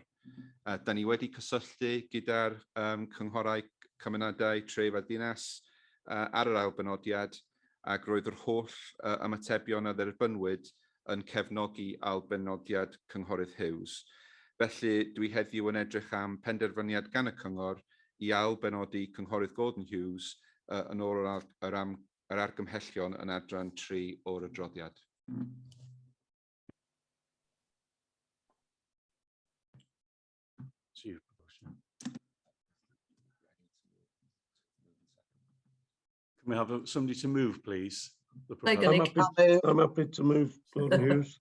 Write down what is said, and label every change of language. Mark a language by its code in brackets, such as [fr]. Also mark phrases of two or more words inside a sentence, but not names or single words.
[cy] Da ni wedi cysylltu gyda'r cynghorau cymunedau tref a dinas ar yr ailbenodiad ac roedd yr holl ymatebion a dderbynwyd yn cefnogi ailbenodiad cynghorydd Hughes. Felly dwi heddiw yn edrych am penderfyniad gan y Cyngor i ailbenodi cynghorydd Gordon Hughes yn ôl yr argymhellion yn adran 3 o'r adroddiad. [en] Can we have somebody to move, please? I'm happy to move Gordon Hughes.